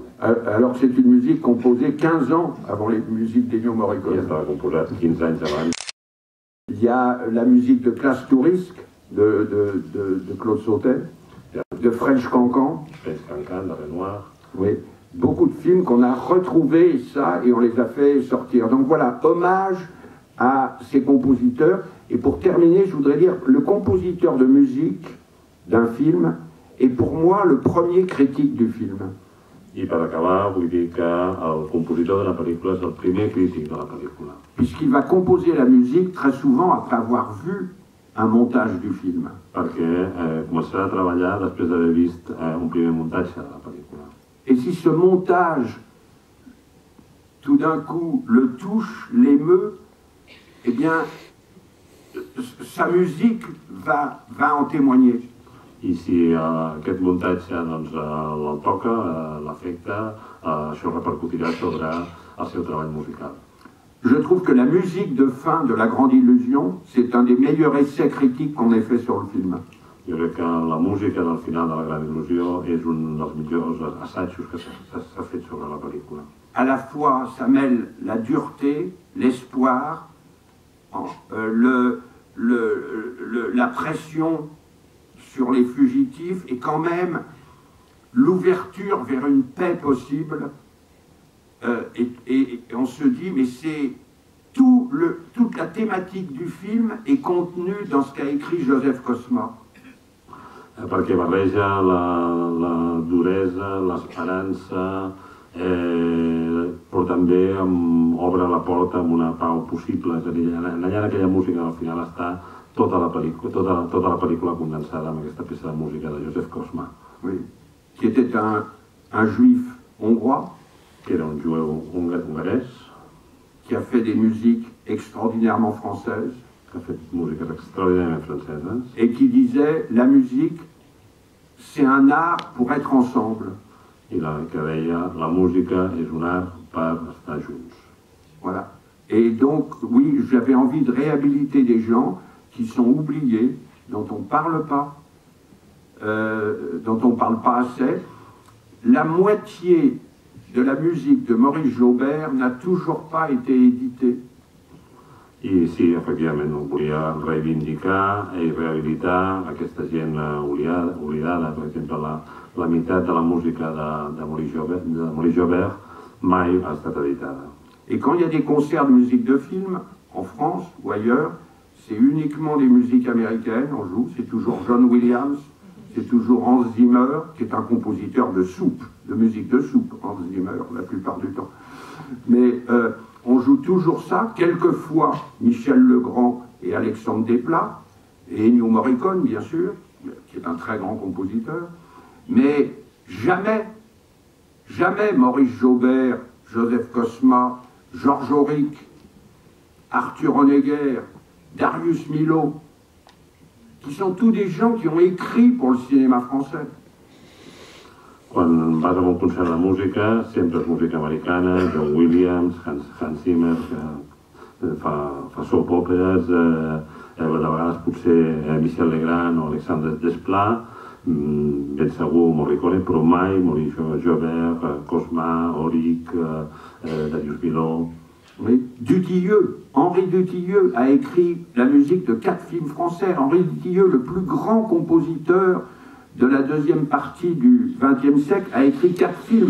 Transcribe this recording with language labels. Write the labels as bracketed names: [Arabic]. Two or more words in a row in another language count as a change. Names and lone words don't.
[French] Alors c'est une musique composée 15 ans avant les musiques d'Ennio Morricone. [Catalan] I estava composat 15 anys abans. [French] Il y a la musique de Classe Touriste de Claude Sautet, de French Cancan. French Cancan, de Renoir. Oui, beaucoup de films qu'on a retrouvés ça et on les a fait sortir. Donc voilà, hommage à ces compositeurs. Et pour terminer, je voudrais dire, le compositeur de musique d'un film est pour moi le premier critique du film. [Catalan] I per acabar vull dir que el compositor de la pel·lícula és el primer crític de la pel·lícula. [French] Puisqu'il va composer la musique très souvent après avoir vu un montage du film. [Catalan] Perquè començarà a treballar després d'haver vist un primer muntatge de la pel·lícula. [French] Et si ce montage, tout d'un coup, le touche, l'émeut, eh bien, sa musique va en témoigner. [Catalan] I si aquest muntatge doncs, el toca, l'afecta, això repercutirà sobre el seu treball musical. [French] Je trouve que la musique de fin de La Grande Illusion, c'est un des meilleurs essais critiques qu'on ait fait sur le film. [Catalan] Jo crec que la música del final de La Gran Il·lusió és un dels millors assajos que s'ha fet sobre la pel·lícula. [French] À la fois, ça mêle la dureté, l'espoir, la pression sur les fugitifs et quand même l'ouverture vers une paix possible. Et on se dit, mais c'est toute la thématique du film est contenue dans ce qu'a écrit Joseph Cosma. [Catalan] Perquè barreja la duresa, l'esperança, però també obre la porta amb una pau possible. És a dir, allà en aquella música al final està tota la pel·lícula condensada amb aquesta peça de música de Joseph Cosma. [French] Oui, qui était un juif hongrois, [Catalan] que era un jueu hongarès, [French] qui a fait des musiques extraordinairement françaises, [Catalan] que ha fet músiques extraordinàriament franceses, [French] et qui disait la musique, c'est un art pour être ensemble. [Catalan] I que deia la música és un art per estar junts. [French] Voilà. Et donc, oui, j'avais envie de réhabiliter des gens qui sont oubliés, dont on ne parle pas, dont on ne parle pas assez. La moitié de la musique de Maurice Jaubert n'a toujours pas été éditée. [Catalan] I sí, efectivament, volia reivindicar i rehabilitar aquesta gent oblidada. Per exemple, la meitat de la música de Maurice Jaubert mai ha estat editada. [French] Et quand il y a des concerts de musique de film, en France ou ailleurs, c'est uniquement des musiques américaines, on joue, c'est toujours John Williams, c'est toujours Hans Zimmer, qui est un compositeur de soupe, de musique de soupe, Hans Zimmer, la plupart du temps. Mais on joue toujours ça, quelquefois Michel Legrand et Alexandre Desplat, et Ennio Morricone, bien sûr, qui est un très grand compositeur, mais jamais Maurice Jaubert, Joseph Cosma, Georges Auric, Arthur Honegger, Darius Milhaud, qui sont tous des gens qui ont écrit pour le cinéma français. [Catalan] Quan vas a un concert de música, sempre és música americana, John Williams, Hans Zimmer, que fa [English] soap operas, [Catalan] de vegades potser Michel Legrand o Alexandre Desplat, ben segur Morricone, però mai Maurice Jaubert, Cosma, Auric, Darius Milhaud. [French] Oui. Dutilleux, Henri Dutilleux a écrit la musique de 4 films français. Henri Dutilleux, le plus grand compositeur de la deuxième partie du XXe siècle, a écrit 4 films.